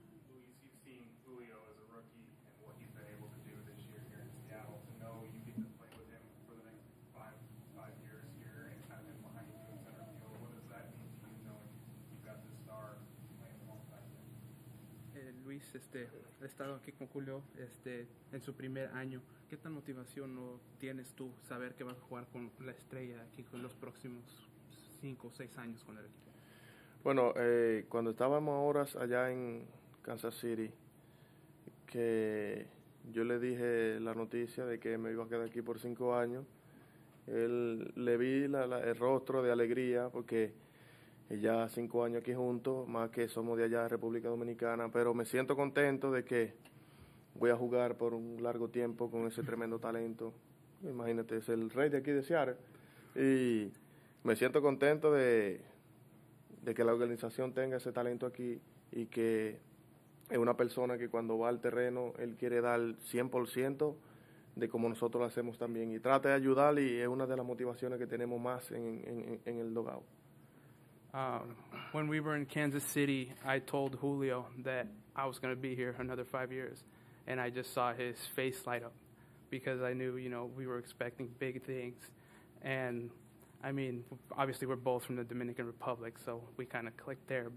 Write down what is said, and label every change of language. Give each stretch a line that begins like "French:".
English: Luis, you've seen Julio as a rookie and what he's been able to do this year here in Seattle. To know you get to play with him for the next five years here and have him behind you in center field, what does that mean to you knowing you've got this star playing alongside him?
Spanish: Luis, he estado aquí con Julio en su primer año. ¿Qué tan motivación tienes tú saber que vas a jugar con la estrella aquí con los próximos 5 o 6 años con el equipo? Bueno, cuando estábamos horas allá en Kansas City, que yo le dije la noticia de que me iba a quedar aquí por 5 años, le vi el rostro de alegría porque ya 5 años aquí juntos, más que somos de allá de República Dominicana, pero me siento contento de que voy a jugar por un largo tiempo con ese tremendo talento. Imagínate, es el rey de aquí de Seattle. Y me siento contento de que la organización tenga ese talento aquí y que es una persona que cuando va al terreno, él quiere dar 100% de como nosotros lo hacemos también. Y trata de ayudar y es una de las motivaciones que tenemos más en el dugout.
English: When we were in Kansas City, I told Julio that I was going to be here another 5 years. And I just saw his face light up because I knew, we were expecting big things. And, I mean, obviously we're both from the Dominican Republic, so we kind of clicked there.